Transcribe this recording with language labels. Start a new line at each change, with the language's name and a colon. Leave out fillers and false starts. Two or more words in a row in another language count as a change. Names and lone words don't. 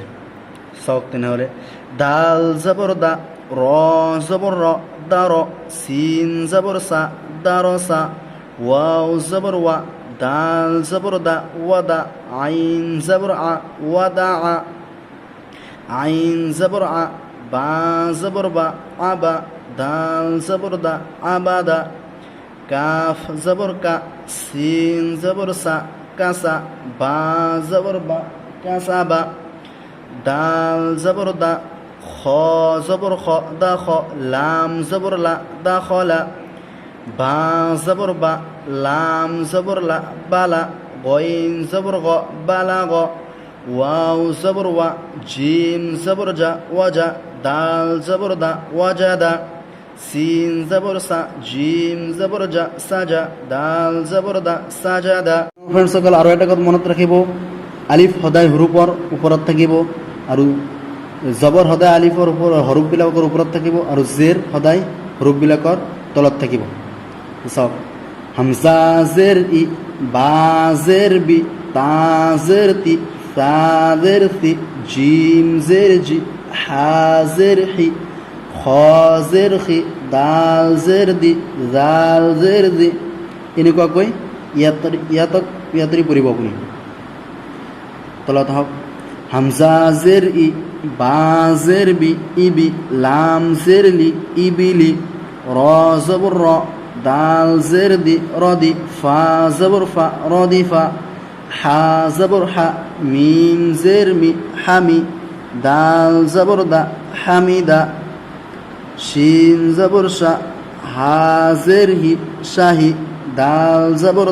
Assamese: চাওক তেনেহ'লে, দাল জবৰ দা, ৰ জবৰ ৰ, দা ৰ, চিন জবৰ চা, দা ৰ চা, ৱাও জবৰ ৱা, দাল জবৰ দা, ৱা দা, আইন জবৰ আ, ৱা দা আ, আইন জবৰ আ, বা জবৰ বা, আ বা, দাল জবর দা, আবাদা, কাফ জবর কা, সিন জবর সা, কাসা, বা জবর বা, কাসা বা, দাল জবর দা, খ জবর খ, দা খ, লাম জবর লা, দা খ লা, বা জবর বা, লাম জবর লা, বালা, গইন জবর গ, বালা গ, ওয়াও জবর ওয়া, জিম জবর জা, ওয়াজা, দাল জবর দা, ওয়াজা দা, সিন জবর সা, জিম জবর জা, সাজা, দাল জবর দা, সাজা দা। ফ্রেন্ডস সকল আৰু এটা কথা মনত ৰাখিব, আলিফ সদায় হুৰুফৰ ওপৰত থাকিব আৰু জবৰ সদায় আলিফৰ হৰুফবিলাকৰ ওপৰত থাকিব আৰু জেৰ সদায় হৰুফবিলাকৰ তলত থাকিব। চাওক, হামজা জেৰ ই, বা জেৰ বি, তা জেৰ তি, সা জেৰ তি, জিম জেৰ জি, হা জেৰ হি, খ জেৰ খি, দাল জেৰ দি, জাল জেৰ দি, এনেকুৱাকৈ ইয়াতৰি পঢ়িব আপুনি। তলত হওক, হামজা জেৰ ই, বা জেৰ বি, ইবি, লাম জেৰ লি, ইবিলি, র জবর র, দাল জের দি, রদি, ফা জবর ফা, রদি ফা, হা জবর হা, মিম জের মি, হামি, দাল জবর দা, হামিদা, শিন জবর শা, হা জের হি, শাহি, দাল জবর